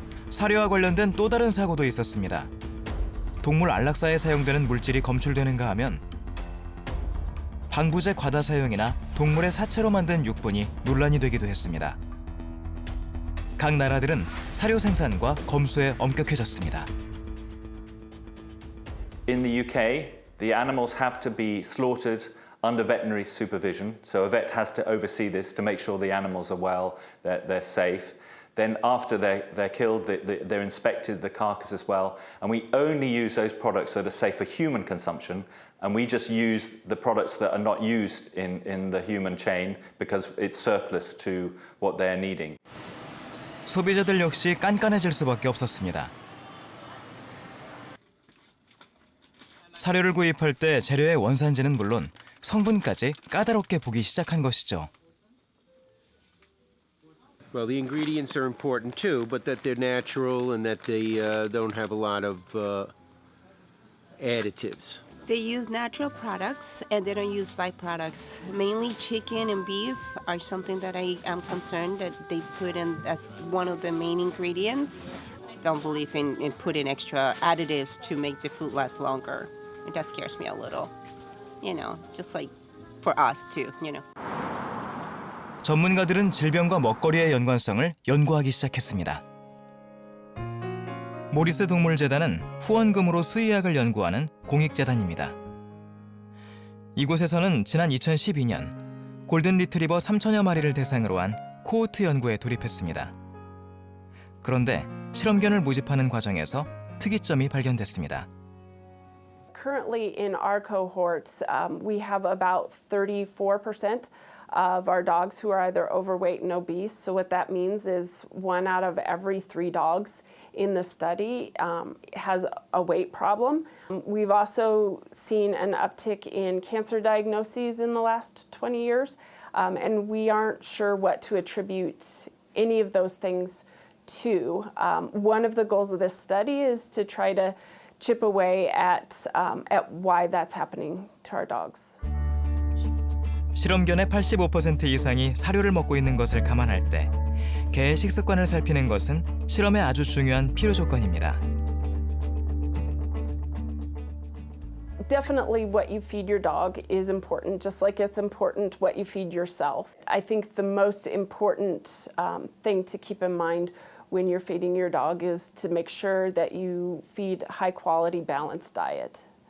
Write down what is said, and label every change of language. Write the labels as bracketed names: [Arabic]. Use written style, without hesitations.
[Korean] 사료와 관련된 또 다른 사고도 있었습니다. 동물 안락사에 사용되는 물질이 검출되는가 하면 방부제 과다 사용이나 동물의 사체로 만든 육본이 논란이 되기도 했습니다. 각 나라들은 사료 생산과 검수에 엄격해졌습니다. [English] In the UK, the animals have to be slaughtered under veterinary supervision. So a vet has to oversee this to make sure the animals are well, they're safe. Then after they're killed, they're inspected, the carcass as well. And we only use those products that are safe for human consumption. And we just use the products that are not used in the human chain because it's surplus to what they're needing. [Korean] 소비자들 역시 깐깐해질 수밖에 없었습니다. 사료를 구입할 때 재료의 원산지는 물론 성분까지 까다롭게 보기 시작한 것이죠. [English] Well, the ingredients are important too, but that they're natural and that they don't have a lot of additives. They use natural products and they don't use byproducts. Mainly chicken and beef are something that I am concerned that they put in as one of the main ingredients. Don't believe in putting extra additives to make the food last longer. That scares me a little. You know, just like for us too, you know. [Korean] 전문가들은 질병과 먹거리의 연관성을 연구하기 시작했습니다. 모리스 동물재단은 후원금으로 수의학을 연구하는 공익재단입니다. 이곳에서는 지난 2012년 골든 리트리버 3천여 마리를 대상으로 한 코호트 연구에 돌입했습니다. 그런데 실험견을 모집하는 과정에서 특이점이 발견됐습니다. [English] Currently in our cohorts, we have about 34% of our dogs who are either overweight and obese. So what that means is 1 out of every 3 dogs in the study has a weight problem. We've also seen an uptick in cancer diagnoses in the last 20 years, and we aren't sure what to attribute any of those things to. One of the goals of this study is to try to chip away at why that's happening to our dogs. [Korean] 실험견의 85% 이상이 사료를 먹고 있는 것을 감안할 때 개의 식습관을 살피는 것은 실험의 아주 중요한 필요 조건입니다. [English] Definitely what you feed your dog is important, just like it's important what you feed yourself. I think the most important thing to keep in mind when you're feeding your dog is to make sure that you feed high quality, balanced diet.